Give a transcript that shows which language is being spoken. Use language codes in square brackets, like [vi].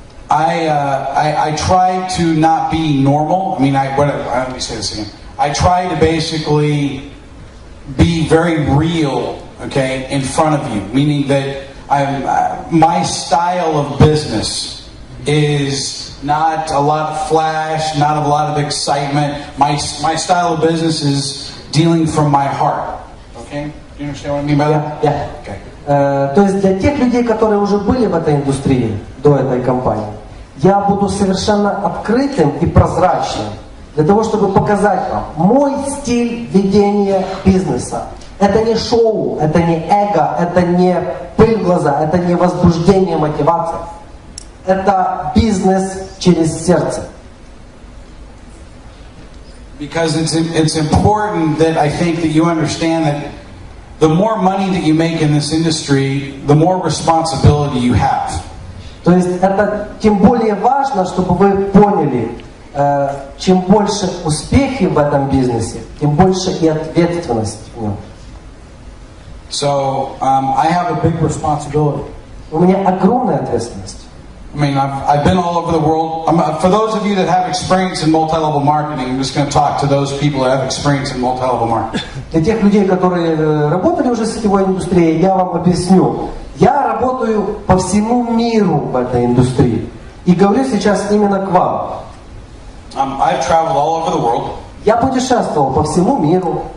[en] I try to not be normal. I mean, let me say this again. I try to basically be very real, okay, in front of you. Meaning that my style of business is not a lot of flash, not a lot of excitement. My style of business is dealing from my heart. Okay, do you understand what I mean by that? Yeah. Okay. [ru] То есть для тех людей, которые уже были в этой индустрии до этой компании, я буду совершенно открытым и прозрачным для того, чтобы показать вам мой стиль ведения бизнеса. Это не шоу, это не эго, это не пыль в глаза, это не возбуждение, мотивация. Это бизнес через сердце. [en] Because it's important that I think that you understand that the more money that you make in this industry, the more responsibility you have. [ru] То есть это тем более важно, чтобы вы поняли, чем больше успехи в этом бизнесе, тем больше и ответственность в нем. [en] So I have a big responsibility. [ru] У меня огромная ответственность. [en] I mean, I've been all over the world. For those of you that have experience in multi-level marketing, I'm just going to talk to those people that have experience in multi-level marketing. [ru] Для тех людей, которые работали уже в сетевой индустрии, я вам объясню. Я работаю по всему миру в этой индустрии. И говорю сейчас именно к вам. [en] I've traveled all over the world. [ru] Я путешествовал по всему миру.